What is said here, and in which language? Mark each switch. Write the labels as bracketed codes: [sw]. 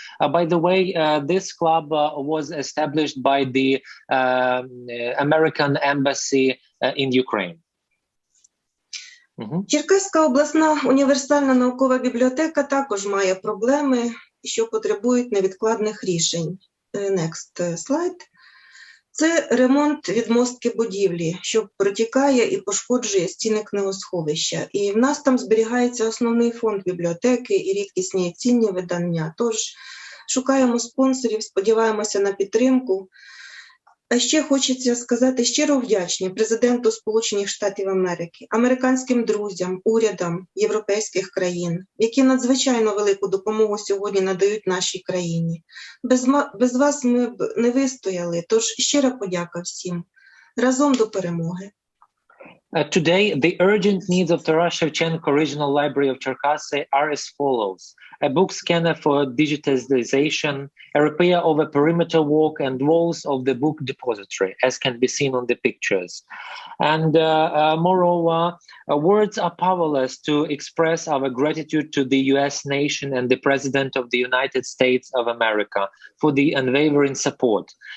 [en] By the way, this club was established by the American Embassy in Ukraine. [uk] Черкаська обласна універсальна наукова бібліотека також має проблеми, що потребують невідкладних рішень. [en] Next slide. [uk] Це ремонт відмостки будівлі, що протікає і пошкоджує стіни книгосховища. І в нас там зберігається основний фонд бібліотеки і рідкісні і цінні видання. Тож шукаємо спонсорів, сподіваємося на підтримку. А ще хочеться сказати щиро вдячні президенту Сполучених Штатів Америки, американським друзям, урядам європейських країн, які надзвичайно велику допомогу сьогодні надають нашій країні. Без вас ми б не вистояли, тож щира подяка всім. Разом до перемоги. [en] Today, the urgent needs of Taras Shevchenko Regional Library of Cherkasy are as follows: a book scanner for digitization, a repair of a perimeter walk and walls of the book depository, as can be seen on the pictures. And moreover, words are powerless to express our gratitude to the US nation and the President of the United States of America for the unwavering support.